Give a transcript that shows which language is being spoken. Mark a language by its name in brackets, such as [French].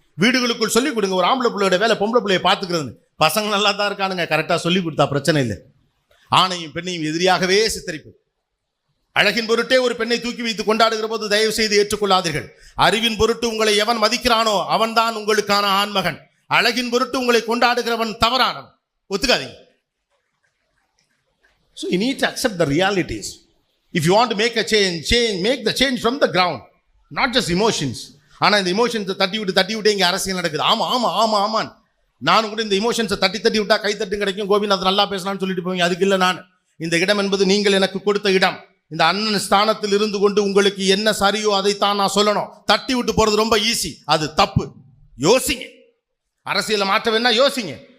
[Tamil] வீடுகளுக்குள் சொல்லிக் கொடுங்க, ஒரு ஆம்பளை பிள்ளையோட வேலை பொம்பளை பிள்ளையை பார்த்துக்கிறது. பசங்க நல்லா தான் இருக்கானுங்க, கரெக்டாக சொல்லி கொடுத்தா பிரச்சனை இல்லை. ஆணையும் பெண்ணையும் எதிரியாகவே சித்தரிப்பு. அழகின் பொருட்டே ஒரு பெண்ணை தூக்கி வைத்து கொண்டாடுகிற போது தயவு செய்து ஏற்றுக்கொள்ளாதீர்கள். அறிவின் பொருட்டு உங்களை எவன் மதிக்கிறானோ அவன் தான் உங்களுக்கான ஆண்மகன். அழகின் பொருட்டு உங்களை கொண்டாடுகிறவன் தவறானவன். ஒத்துக்காதீங்க. [English] So you need to accept the realities. If you want to make a change, make the change from the ground, not just emotions. [Tamil] ஆனால் இந்த இமோஷன்ஸை தட்டி விட்டு இங்கே அரசியல் நடக்குது. ஆமாம் நானும் கூட இந்த இமோஷன்ஸை தட்டி விட்டா கைத்தட்டு கிடைக்கும், கோபிநாத் நல்லா பேசலாம்னு சொல்லிட்டு போவீங்க. அதுக்கு இல்லை, நான் இந்த இடம் என்பது நீங்கள் எனக்கு கொடுத்த இடம். இந்த அண்ணன் ஸ்தானத்தில் இருந்து கொண்டு உங்களுக்கு என்ன சரியோ அதைத்தான் நான் சொல்லணும். தட்டி விட்டு போகிறது ரொம்ப ஈஸி, அது தப்பு. யோசிங்க, அரசியலை மாற்ற வேணா யோசிங்க.